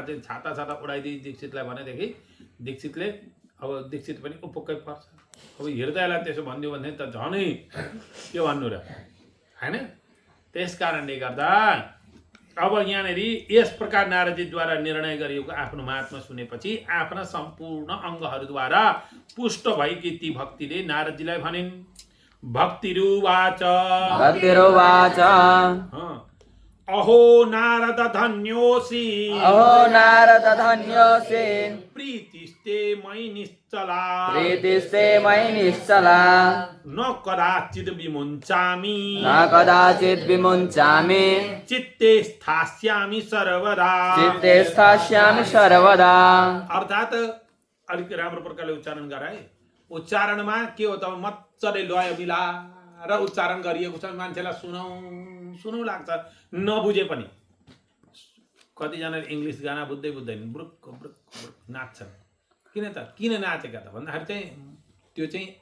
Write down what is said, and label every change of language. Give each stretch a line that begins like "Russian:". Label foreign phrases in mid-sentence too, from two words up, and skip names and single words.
Nepali: चाहिँ छाता उडाइदिए दीक्षितलाई भनेदेखि दीक्षितले अब दीक्षित पनि उपक्कै पर्छ अब हृदयलाई त्यसो भनिदियो भने त झनै के भन्नु र हैन त्यस कारणले गर्दा अब यहाँनिर यस प्रकार नारदजीद्वारा निर्णय गरिएको आफ्नो महात्मा सुनेपछि आफ्ना सम्पूर्ण अङ्गहरूद्वारा पुष्ट भएकी ती भक्तिले नारदजीलाई भनिन्
Sanskrit: भक्तिरुवाच अहो नारद धन्योसी प्रीतिस्ते मयि निश्चला न कदाचित् विमुञ्चामि चित्ते स्थास्यामि सर्वदा अर्थात्
Nepali: अलिक राम्रो प्रकारले उच्चारण गराए उच्चारणमा के हो त मज्जाले लय मिलाएर उच्चारण गरिएको छ मान्छेलाई सुनौ लाग्छ नबुझे पनि कतिजनाले इङ्ग्लिस गाना बुझ्दैन ब्रुक नाच्छन् किन नाचेका त भन्दाखेरि चाहिँ त्यो चाहिँ